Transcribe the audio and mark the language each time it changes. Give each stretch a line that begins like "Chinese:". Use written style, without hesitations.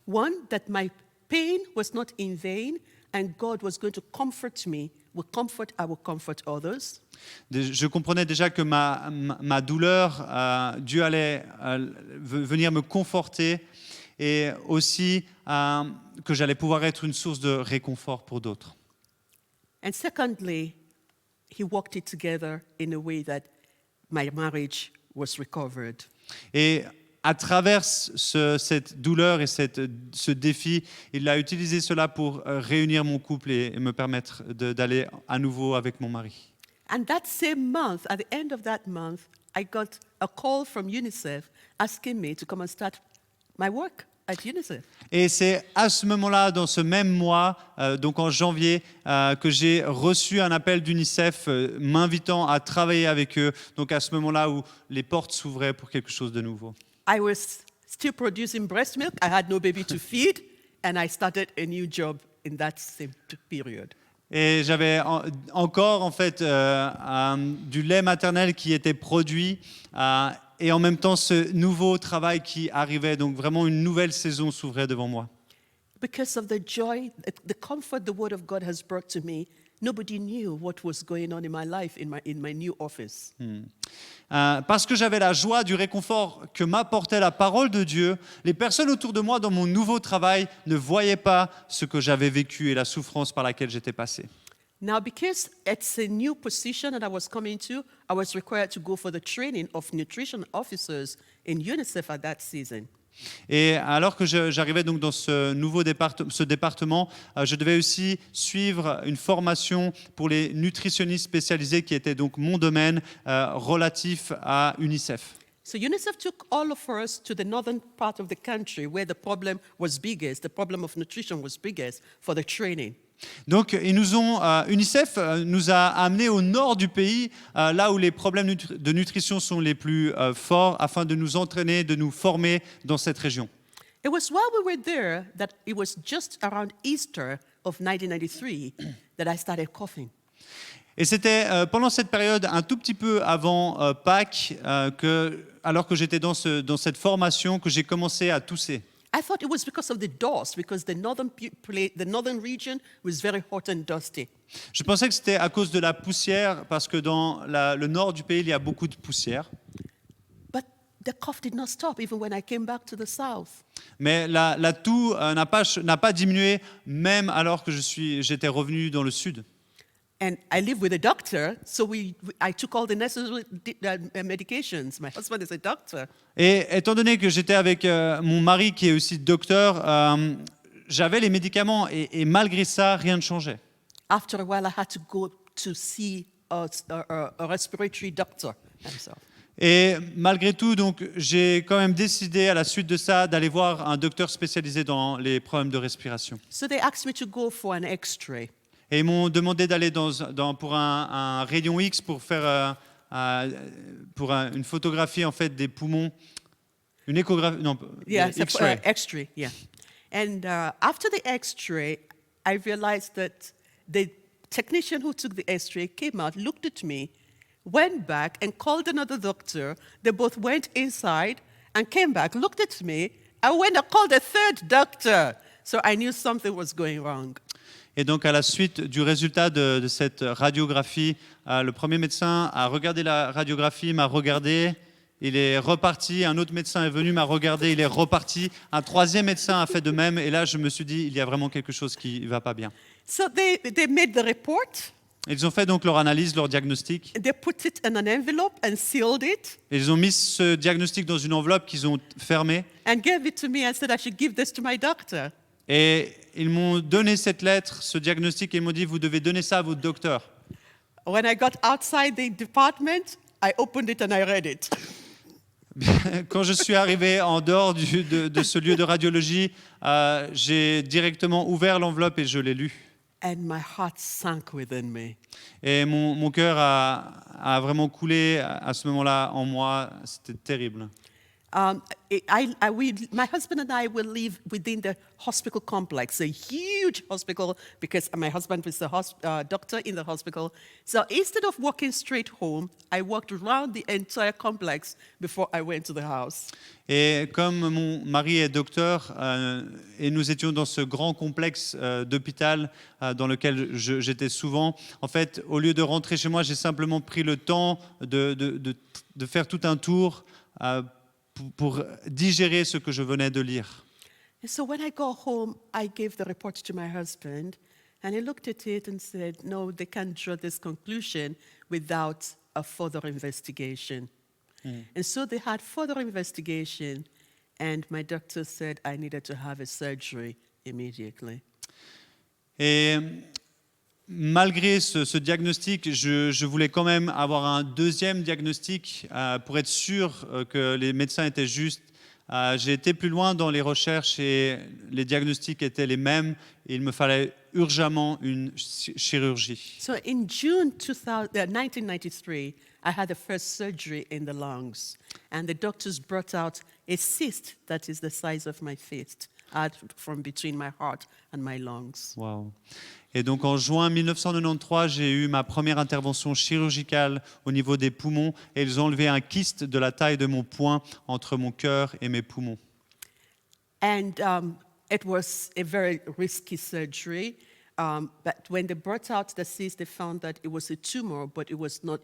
English: One, that my pain was not in vain and God was going to comfort me. With comfort, I will comfort others.
French: Je comprenais déjà que ma douleur, Dieu allait venir me conforter et aussi que j'allais pouvoir être une source de réconfort pour d'autres.
English: And secondly, He worked it together in a way that my marriage was recovered.
French: Et à travers cette douleur et ce défi, il a utilisé cela pour réunir mon couple et me permettre d'aller à nouveau avec mon mari.
English: And that same month, at the end of that month, I got a call from UNICEF asking me to come and start my work at UNICEF.
French: Et c'est à ce moment-là, dans ce même mois, donc en janvier, que j'ai reçu un appel d'UNICEF m'invitant à travailler avec eux. Donc à ce moment-là où les portes s'ouvraient pour quelque chose de nouveau.
English: I was still producing breast milk. I had no baby to feed, and I started a new job in that same period.
French: Et j'avais encore en fait du lait maternel qui était produit et en même temps ce nouveau travail qui arrivait. Donc vraiment une nouvelle saison s'ouvrait devant moi.
English: Because of the joy, the comfort the Word of God has brought to me, nobody knew what was going on in my life in my new office.
French: Parce que j'avais la joie du réconfort que m'apportait la parole de Dieu, les personnes autour de moi dans mon nouveau travail ne voyaient pas ce que j'avais vécu et la souffrance par laquelle j'étais passé.
English: Now, because it's a new position that I was coming to, I was required to go for the training of nutrition officers in UNICEF at that season.
French: Et alors que j'arrivais donc dans ce nouveau département, je devais aussi suivre une formation pour les nutritionnistes spécialisés qui était donc mon domaine relatif à UNICEF.
English: So UNICEF took all of us to the northern part of the country where the problem was biggest, the problem of nutrition was biggest for the training.
French: Donc, UNICEF nous a amenés au nord du pays, là où les problèmes de nutrition sont les plus forts, afin de nous entraîner, de nous former dans cette région.
English: It was while we were there that it was just around Easter of 1993 that I started coughing.
French: Et c'était pendant cette période, un tout petit peu avant Pâques, alors que j'étais dans cette formation, que j'ai commencé à tousser.
English: I thought it was because of the dust, because the northern region was very hot and dusty.
French: Je pensais que c'était à cause de la poussière, parce que dans le nord du pays, il y a beaucoup de poussière.
English: But the cough did not stop even when I came back to the south.
French: Mais la toux n'a pas diminué, même alors que j'étais revenu dans le sud.
English: And I live with a doctor, so I took all the necessary medications. My husband is a doctor.
French: Et étant donné que j'étais avec mon mari qui est aussi docteur, j'avais les médicaments et malgré ça, rien ne changeait.
English: After a while, I had to go to see a respiratory doctor himself.
French: Et malgré tout, donc, j'ai quand même décidé à la suite de ça d'aller voir un docteur spécialisé dans les problèmes de respiration.
English: So they asked me to go for an X-ray.
French: Et ils m'ont demandé d'aller pour un rayon X pour faire une photographie en fait des poumons, une échographie, non,
English: Yeah, so X-ray. X-ray, yeah. And after the X-ray, I realized that the technician who took the X-ray came out, looked at me, went back and called another doctor. They both went inside and came back, looked at me, and went and called a third doctor. So I knew something was going wrong.
French: Et donc, à la suite du résultat de cette radiographie, le premier médecin a regardé la radiographie, m'a regardé, il est reparti. Un autre médecin est venu, m'a regardé, il est reparti. Un troisième médecin a fait de même. Et là, je me suis dit, il y a vraiment quelque chose qui ne va pas bien.
English: So they made the report,
French: Ils ont fait donc leur analyse, leur diagnostic.
English: they put it in an envelope and sealed it,
French: Et ils ont mis ce diagnostic dans une enveloppe qu'ils ont fermée.
English: and gave it to me and said I should give this to my doctor.
French: Et ils m'ont donné cette lettre, ce diagnostic, et ils m'ont dit, vous devez donner ça à votre docteur.
English: When I got outside the department, I opened it and I read it.
French: Quand je suis arrivé en dehors de ce lieu de radiologie, j'ai directement ouvert l'enveloppe et je l'ai lu.
English: And my heart sank within me.
French: Et mon cœur a vraiment coulé à ce moment-là en moi. C'était terrible.
English: My husband and I will live within the hospital complex, a huge hospital, because my husband was a doctor in the hospital. So instead of walking straight home, I walked around the entire complex before I went to the house.
French: Et comme mon mari est docteur et nous étions dans ce grand complexe d'hôpital dans lequel j'étais souvent, en fait, au lieu de rentrer chez moi, j'ai simplement pris le temps de faire tout un tour pour digérer ce que je venais de lire.
English: And so when I got home, I gave the report to my husband, and he looked at it and said, no, they can't draw this conclusion without a further investigation. And so they had further investigation, and my doctor said I needed to have a surgery immediately.
French: Et malgré ce diagnostic, je voulais quand même avoir un deuxième diagnostic pour être sûr que les médecins étaient justes. J'ai été plus loin dans les recherches et les diagnostics étaient les mêmes. Et il me fallait urgemment une chirurgie.
English: So in June 1993, I had the first surgery in the lungs, and the doctors brought out a cyst that is the size of my fist from between my heart and my lungs. Wow.
French: Et donc en juin 1993, j'ai eu ma première intervention chirurgicale au niveau des poumons et ils ont enlevé un kyste de la taille de mon poing entre mon cœur et mes poumons.
English: And it was a very risky surgery. But when they brought out the cyst, they found that it was a tumor, but it was not.